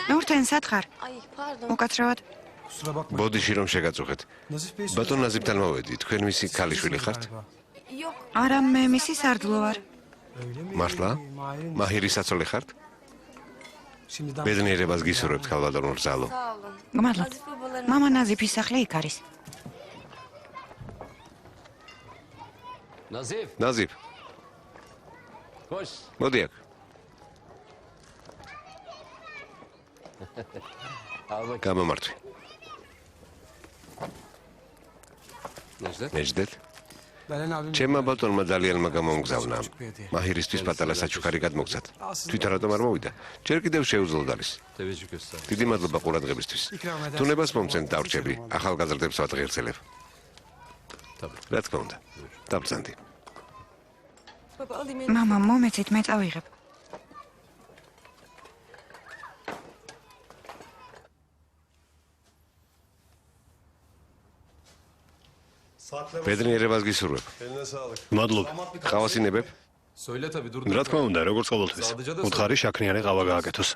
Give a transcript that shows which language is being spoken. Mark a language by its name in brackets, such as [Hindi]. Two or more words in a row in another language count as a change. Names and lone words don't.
[Georgian] ნურთენ სათხარ. [Turkish] Ay pardon. [Georgian] უკაცრავად. [Turkish] Kusura bakma. [Georgian] ბოდიში რომ შეგაწუხეთ. [Turkish] Nazif Bey [Georgian] ბატონ ნაზიფთან მოვედი. თქვენ მისი ქალიშვილი ხართ? [Turkish] Yok. [Georgian] არა მე მისი სარდლო ვარ. [Turkish] Öyle mi? [Georgian] მართლა? [Turkish] Mahir'in [Georgian] მაჰირის საცოლე ხართ? [Turkish] Şimdiden [Georgian] ბედნიერებას გისურვებთ ქალბატონო რძალო. [Turkish] Sağ olun. [Georgian] გმადლობთ. [Turkish] Nazif babaların. [Georgian] მამა ნაზიფის სახლი იქ არის. ნაზიფ. მოდი აქ. გამომართვი. ნეჯდეთ. Belen abim ჩემმა ბატონმა ძალიანმა გამომგზავნა. მაჰირისთვის პატარა საჩუქარი გადმოგცათ. თვითონ რატომ არ მოვიდა? ჯერ კიდევ შეუძლოდ არის. დიდი მადლობა ყურადღებისთვის. თუნებას მომცენ დავრჩები, ახალგაზრდებს ვატღიერთელებ. რა თქმა უნდა. დაბრძანდი. [Turkish] Baba alayım. [Georgian] მამა მომეცით მე წავიღებ. ბედნიერებას გისურვებ. [Turkish] Eline sağlık. [Georgian] მადლობა. ყავას ინებებ? [Turkish] Söyle tabii dur. [Georgian] რა თქმა უნდა, როგორც ყოველთვის. უთხარი შაქნიანი ყავა გააკეთოს.